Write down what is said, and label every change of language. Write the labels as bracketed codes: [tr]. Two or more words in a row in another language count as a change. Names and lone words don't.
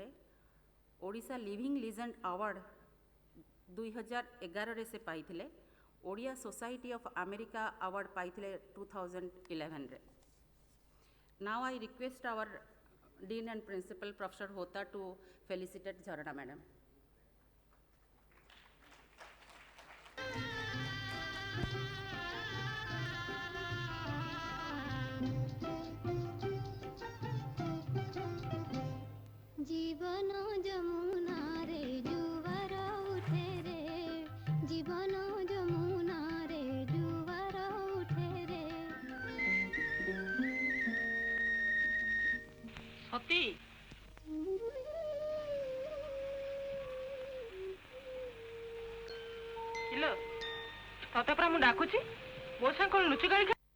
[or] ଓଡ଼ିଶା ଲିଭିଂ ଲିଜେଣ୍ଡ ଆୱାର୍ଡ଼ 2011ରେ ସେ ପାଇଥିଲେ। ଓଡ଼ିଆ ସୋସାଇଟି ଅଫ୍ ଆମେରିକା ଆୱାର୍ଡ଼ ପାଇଥିଲେ 2011ରେ। [en] Now I request our Dean and Principal Professor ହୋତା to felicitate ଝରଣା Madam। [bn] জীবন যমুনা রে জুয়ার উঠে রে, জীবন যমুনা রে জুয়ার উঠে রে। [or] সতী କିଲୋ ତତେ ପରା ମୁଁ ଡାକୁଛି, ମୋ ସାଙ୍ଗେ କଣ ଲୁଚି ଗାଳି